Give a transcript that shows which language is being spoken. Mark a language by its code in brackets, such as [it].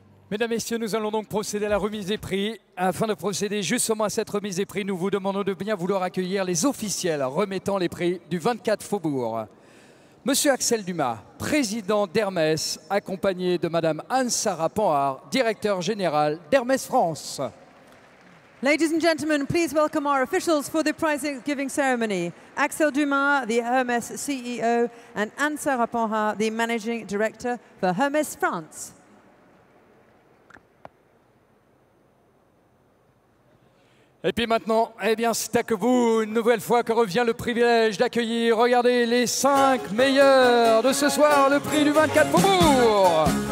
[fr] Mesdames, Messieurs, nous allons donc procéder à la remise des prix. Afin de procéder justement à cette remise des prix, nous vous demandons de bien vouloir accueillir les officiels remettant les prix du 24 Faubourg. Monsieur Axel Dumas, président d'Hermès, accompagné de Madame Anne-Sara Panhard, directeur général d'Hermès France. [en] Ladies and gentlemen, please welcome our officials for the prize-giving ceremony. Axel Dumas, the Hermès CEO, and Anne-Sara Panhard, the managing director for Hermès France. [fr] Et puis maintenant, eh bien, c'est à que vous, une nouvelle fois, que revient le privilège d'accueillir, regardez, les 5 meilleurs de ce soir, le prix du 24 Faubourg.